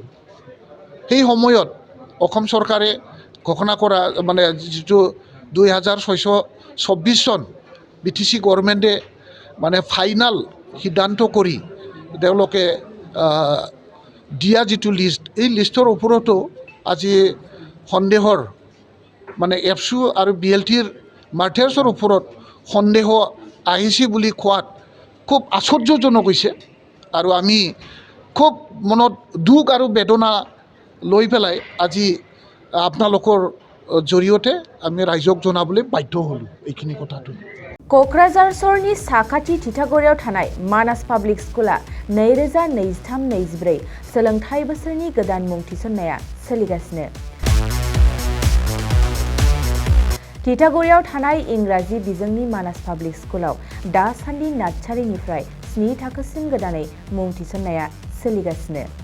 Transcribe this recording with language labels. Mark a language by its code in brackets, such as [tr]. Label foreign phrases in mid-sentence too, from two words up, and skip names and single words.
[as] সেই সময়ত অসম চৰকাৰে ঘোষণা কৰা মানে যিটো 2024 চন BTC গভৰ্ণমেণ্টে মানে ফাইনেল সিদ্ধান্ত কৰি তেওঁলোকে দিয়া যিটো লিষ্ট, এই লিষ্টৰ ওপৰতো আজি সন্দেহৰ মানে এপছু আৰু BLTৰ মাল্টিয়াৰ্ছৰ ওপৰত সন্দেহ আহিছে বুলি কোৱাত খুব আশ্চৰ্যজনক হৈছে। আৰু আমি খুব মনত দুখ আৰু বেদনা লৈ পেলাই আজি আপোনালোকৰ জৰিয়তে আমি ৰাইজক জনাবলৈ বাধ্য হ'লোঁ এইখিনি কথাটো। [brx] क'क्राझार सहरनि साखाथि थिथागुरियाव थानाय मानास पाब्लिक स्कुला 2023-24 सोलोंथाइ बोसोरनि गोदान मुं थिसननाया सोलिगासिनो। थिथागुरियाव थानाय इंराजि बिजोंनि मानास पाब्लिक स्कुलाव दासान्दि नार्सारिनिफ्राय 7 थाखोसिम गोदानै मुं थिसननाया सोलिगासिनो।